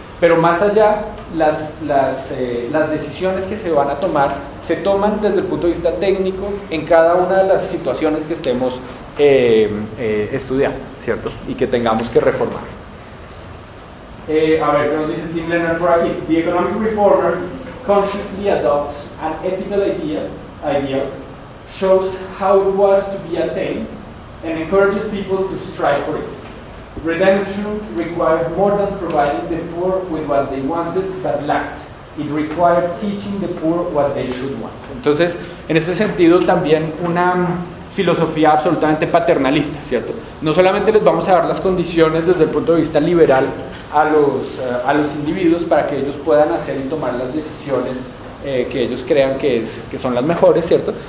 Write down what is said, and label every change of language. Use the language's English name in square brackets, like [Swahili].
[Spanish] Pero más allá, las decisiones que se van a tomar se toman desde el punto de vista técnico en cada una de las situaciones que estemos estudiando, ¿cierto? Y que tengamos que reformar. A ver, ¿qué nos dice Tim Leonard por aquí? [English] The economic reformer consciously adopts an ethical ideal, shows how it was to be attained, and encourages people to strive for it. Redemption required more than providing the poor with what they wanted but lacked. It required teaching the poor what they should want. [Spanish] Entonces, en ese sentido, también una filosofía absolutamente paternalista, ¿cierto? No solamente les vamos a dar las condiciones desde el punto de vista liberal a los individuos para que ellos puedan hacer y tomar las decisiones que ellos crean que son las mejores, ¿cierto?